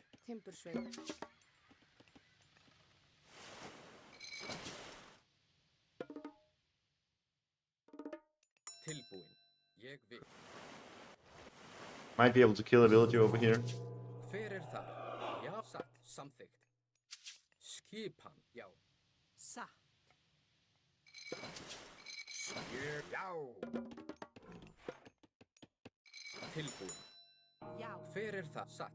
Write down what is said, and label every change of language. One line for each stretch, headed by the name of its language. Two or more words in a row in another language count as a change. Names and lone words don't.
Icelandic: Timbursveit. Tilbúin. Ég vil.
English: Might be able to kill a villager over here.
Icelandic: Hver þar? Já. Satt. Samþykkt. Skipan. Já. Satt. Já. Tilbúin. Já, Hver það? Satt.